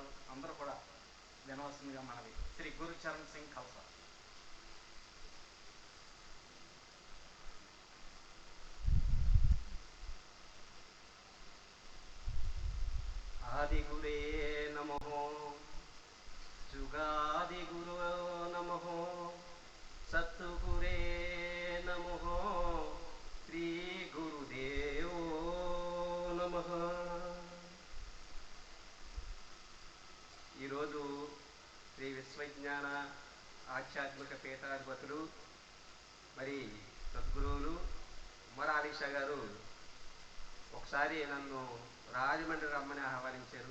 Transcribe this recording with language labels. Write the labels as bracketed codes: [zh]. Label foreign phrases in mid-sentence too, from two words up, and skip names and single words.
[te] అందరూ కూడా వినవలసిందిగా మనవి. శ్రీ గురు చరణ్ సింగ్ ఖల్సా. [sa] आदि गुरे नमः, जुगादि गुरो नमः, सत्गुरे नमः, श्री गुरुदेव నమః. [te] ఈరోజు శ్రీ విశ్వజ్ఞాన ఆధ్యాత్మిక పీఠాధిపతులు మరి సద్గురువులు ఉమర్ ఆలీషా గారు ఒకసారి నన్ను రాజమండ్రి రమ్మని ఆహ్వానించారు.